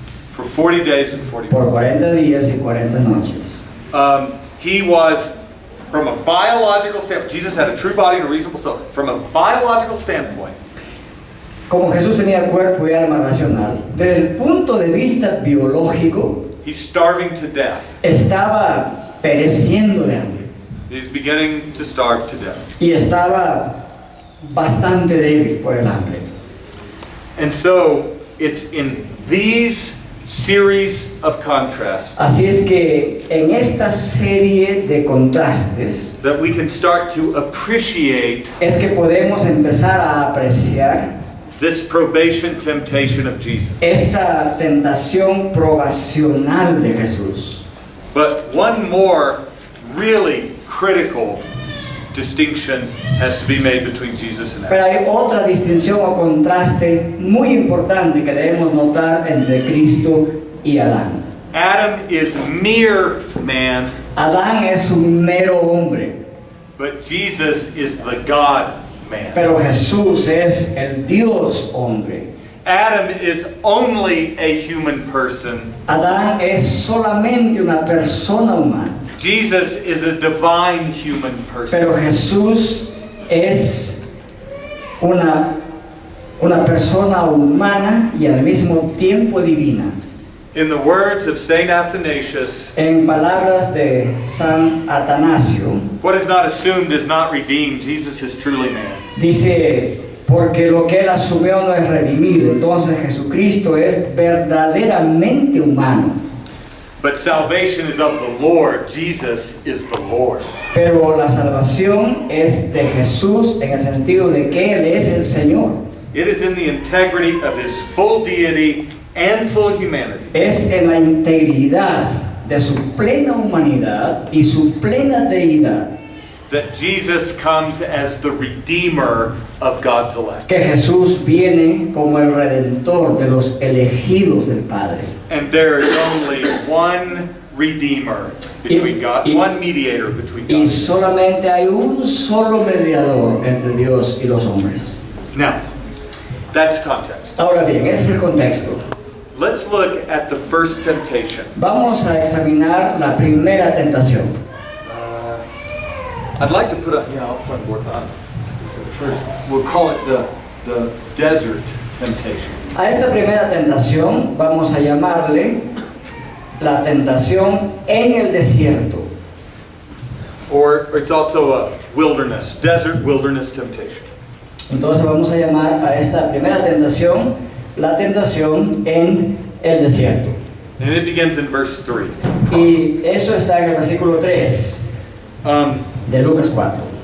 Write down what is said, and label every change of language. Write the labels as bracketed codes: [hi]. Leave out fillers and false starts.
[en] for 40 days and 40 [es] por [en] nights. [es] 40 días y 40 noches. [en] He was, from a biological standpoint, Jesus had a true body and a reasonable soul. From a biological standpoint, [es] como Jesús tenía cuerpo y alma racional, desde el punto de vista biológico, [en] He's starving to death. [es] estaba pereciendo de hambre [en] He's beginning to starve to death. [es] y estaba bastante débil por el hambre. [en] And so it's in these series of contrasts [es] Así es que en esta serie de contrastes [en] that we can start to appreciate [es] es que podemos empezar a apreciar [en] this probation temptation of Jesus. [es] esta tentación probacional de Jesús. [en] But one more really critical distinction has to be made between Jesus and [es] Pero [en] Adam. [es] hay otra distinción o contraste muy importante que debemos notar entre Cristo y Adán. [en] Adam is mere man, [es] Adán es un mero hombre, [en] but Jesus is the God man. [es] pero Jesús es el Dios hombre. [en] Adam is only a human person. [es] Adán es solamente una persona humana, [en] Jesus is a divine human person. [es] pero Jesús es una persona humana y al mismo tiempo divina. [en] In the words of Saint Athanasius, [es] En palabras de San Atanasio, [en] what is not assumed is not redeemed. Jesus is truly man. [es] dice, porque lo que él asumió no es redimido, entonces Jesucristo es verdaderamente humano. [en] But salvation is of the Lord. Jesus is the Lord. [es] Pero la salvación es de Jesús en el sentido de que Él es el Señor. [en] It is in the integrity of his full deity and full humanity [es] Es en la integridad de su plena humanidad y su plena deidad [en] that Jesus comes as the redeemer of God's elect. [es] que Jesús viene como el redentor de los elegidos del Padre. [en] And there is only one redeemer between God, one mediator between [es] Y [en] God. [es] solamente hay un solo mediador entre Dios y los hombres. [en] Now, that's context. [es] Ahora bien, ese es el contexto. [en] Let's look at the first temptation. [es] Vamos a examinar la primera tentación. [en] I'd like to put up, yeah, I'll put both on. First, we'll call it the desert temptation. [es] A esta primera tentación vamos a llamarle la tentación en el desierto. [en] Or it's also a wilderness, desert wilderness temptation. [es] Entonces vamos a llamar a esta primera tentación la tentación en el desierto. [en] And it begins in verse 3. [es] Y eso está en el versículo 3 de Lucas 4.